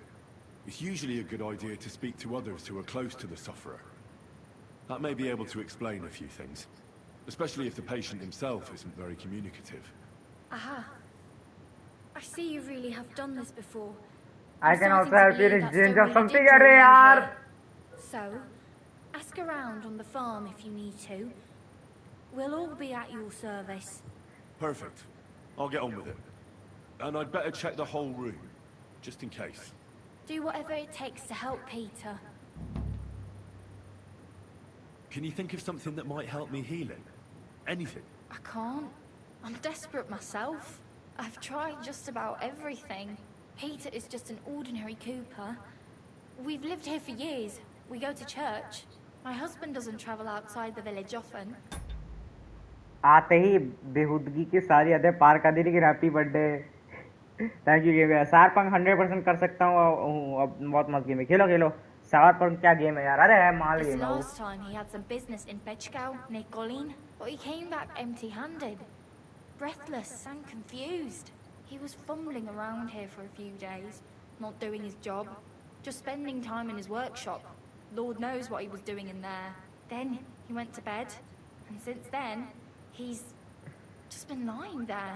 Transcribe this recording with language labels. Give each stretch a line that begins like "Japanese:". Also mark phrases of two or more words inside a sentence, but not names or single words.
English: It's usually a good idea to speak to others who are close to the sufferer. That may be able to explain a few things, especially if the patient himself isn't very communicative. Aha. I see you really have done this before. I can also help you in exchange of something.
Hindi: अरे यार.
English: So, Ask around on the farm if you need to. We'll all be at your service. Perfect. I'll get on with it. And I'd better check the whole room, just in case. Do whatever it takes to help Peter. Can you think of something that might help me healing? Anything? I can't. I'm desperate myself. I've tried just about everything. Peter is just an ordinary cooper. We've lived here for years. We go to church. My husband doesn't travel outside the village often.
Hindi: आते ही बेहुदगी की सारी हदें पार कर दी लेकिन
English: happy birthday thank you
Hindi: गेम सार पंख 100% कर सकता हूँ अब बहुत मस्त गेम है खेलो खेलो सार पंख क्या गेम है यार अरे है माल
English: This
Hindi: गेम है वो
English: last time he had some business in Bechgau near Golin, but he came back empty-handed, breathless and confused. He was fumbling around here for a few days, not doing his job, just spending time in his workshop. Lord knows what he was doing in there. Then he went to bed, and since then, he's just been lying there.